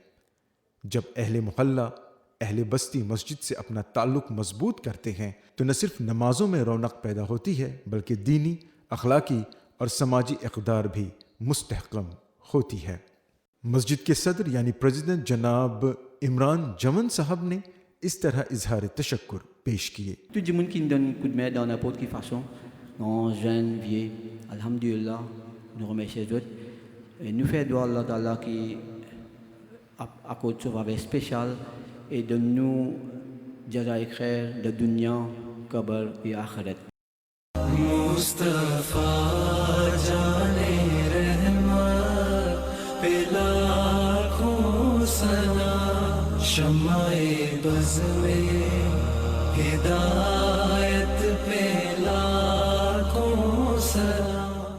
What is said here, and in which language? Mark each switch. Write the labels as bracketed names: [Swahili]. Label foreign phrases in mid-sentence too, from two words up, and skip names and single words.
[Urdu] جب اہل محلہ، اہل بستی مسجد سے اپنا تعلق مضبوط کرتے ہیں تو نہ صرف نمازوں میں رونق پیدا ہوتی ہے، بلکہ دینی، اخلاقی اور سماجی اقدار بھی مستحکم ہوتی ہے۔ مسجد کے صدر یعنی پریزیڈنٹ جناب عمران جمن صاحب نے اس طرح اظہار تشکر پیش کیے۔ [French] Tout le monde qui nous donne un coup de main dans n'importe quelle façon, non, jeunes, vieux, alhamdulillah, nous remercions les autres. Et nous faisons Allah Ta'ala qui accorde ce faveur spécial et donne-nous jaza et khair de dunya, kabar et akhirat. [Urdu] مصطفیٰ جانے رحمت پہ لاکھوں سلام، شمع بز میں ہدایت پہ لاکھوں سلام۔